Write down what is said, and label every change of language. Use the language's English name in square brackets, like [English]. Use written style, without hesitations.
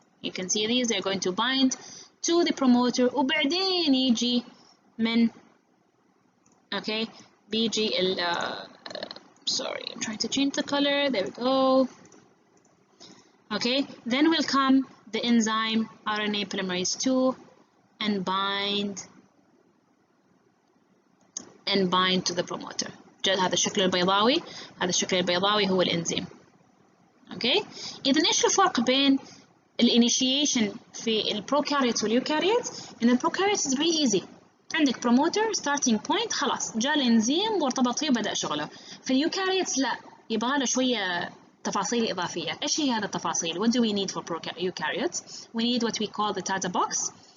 [English] You can see these, they're going to bind to the promoter, [Arabic] وبعدين يجي من [English] okay بيجي sorry, I'm trying to change the color. There we go. Okay, then will come the enzyme RNA polymerase 2 and bind to the promoter. [Arabic] هذا الشكل البيضاوي هو الإنزيم. Okay, إذا إيش الفرق بين الانيشيشن في البروكاريوتس واليوكاريوتس؟ إن البروكاريوتس [English] is really easy. [Arabic] عندك promoter starting point خلاص جاء الإنزيم وارتبط فيه وبدأ شغله. في اليوكاريوتس لا، يبغى له شوية تفاصيل إضافية. إيش هي هذه التفاصيل؟ [English] What do we need for eukaryotes? We need what we call the Tata box.